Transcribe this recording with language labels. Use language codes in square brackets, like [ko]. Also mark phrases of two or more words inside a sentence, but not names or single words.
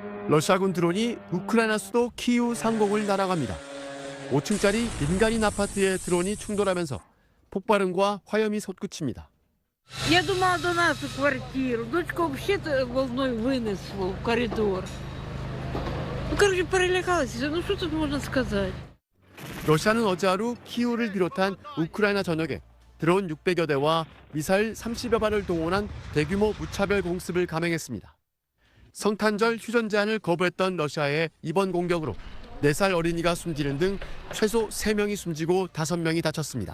[ko] 러시아군 드론이 우크라이나 수도 키이우 상공을 날아갑니다. 5층짜리 민간인 아파트에 드론이 충돌하면서 폭발음과 화염이 솟구칩니다. [ru] Я думала до нас в квартиру. Дочку вообще-то волной вынесло в коридор. Короче, перелякалась. Ну, что тут можно сказать? [ko] 러시아는 어제 하루 키이우를 비롯한 우크라이나 전역에 드론 600여 대와 미사일 30여 발을 동원한 대규모 무차별 공습을 감행했습니다. 성탄절 휴전 제한을 거부했던 러시아의 이번 공격으로 4살 어린이가 숨지는 등 최소 3명이 숨지고 5명이 다쳤습니다.